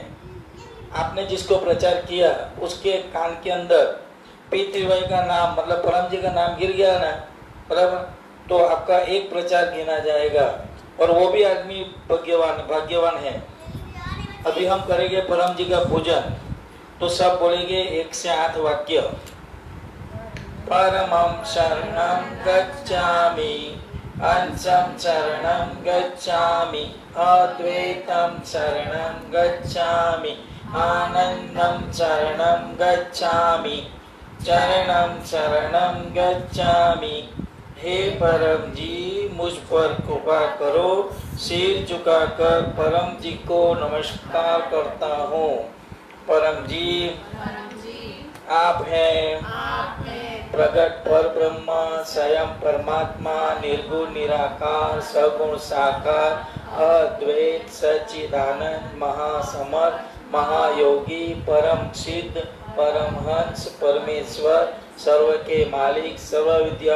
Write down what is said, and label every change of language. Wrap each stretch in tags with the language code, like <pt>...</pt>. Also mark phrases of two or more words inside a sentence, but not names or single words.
<hi>आपने जिसको प्रचार किया उसके कान के अंदर P3Y का नाम मतलब परम जी का नाम गिर गया ना, बराबर, तो आपका एक प्रचार गिना जाएगा और वो भी आदमी भाग्यवान है। अभी हम करेंगे परम जी का पूजन, तो सब बोलेंगे 1 से 8 वाक्य।</hi> <sa>परमं शरणं गच्छामि, अंशं शरणं गच्छामि, अद्वैतं शरणं गच्छामि, आनंदं शरणं गच्छामि, चरणं शरणं गच्छामि।</sa> <hi>हे परम जी मुझ पर कृपा करो। सिर झुकाकर परम जी को नमस्कार करता हूँ। परम जी आप हैं प्रगट पर ब्रह्मा, स्वयं परमात्मा, निर्गुण निराकार, सगुण साकार, अद्वैत सच्चिदानंद, महासमर्थ, महायोगी, परम सिद्ध, परमहंस, परमेश्वर, सर्व के मालिक, सर्व विद्याओं</hi>